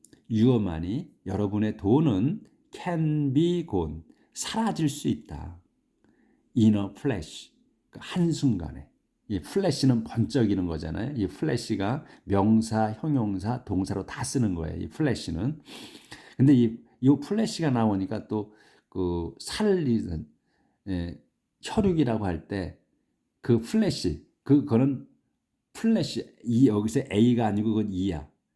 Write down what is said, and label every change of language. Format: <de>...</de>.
<en>Your money,</en> <ko>여러분의 돈은</ko> <en>can be gone,</en> <ko>사라질 수 있다.</ko> <en>In a flash,</en> <ko>한순간에. 이 flash는 번쩍이는 거잖아요. 이 flash가 명사, 형용사, 동사로 다 쓰는 거예요. 이 flash는. 근데 이 flash가 나오니까 또 살리는 혈육이라고 할 때 flash, 그거는 플래시, 여기서 A가 아니고 그건 E야.</ko>